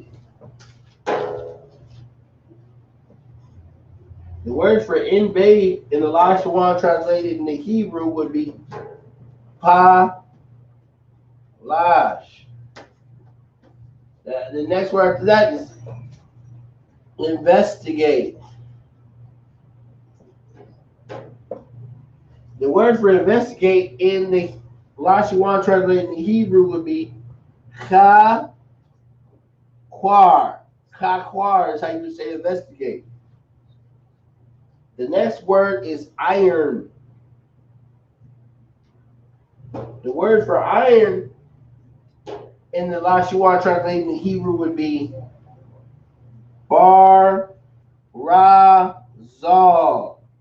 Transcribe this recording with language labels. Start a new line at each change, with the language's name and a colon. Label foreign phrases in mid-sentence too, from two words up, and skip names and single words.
English: The word for invade in the Lashawan translated in the Hebrew would be pa lash. The next word after that is investigate. The word for investigate in the Lashawan translated in the Hebrew would be ka quar. Ka quar is how you say investigate. The next word is iron. The word for iron in the Lashawan translation, in Hebrew would be Bar Razal.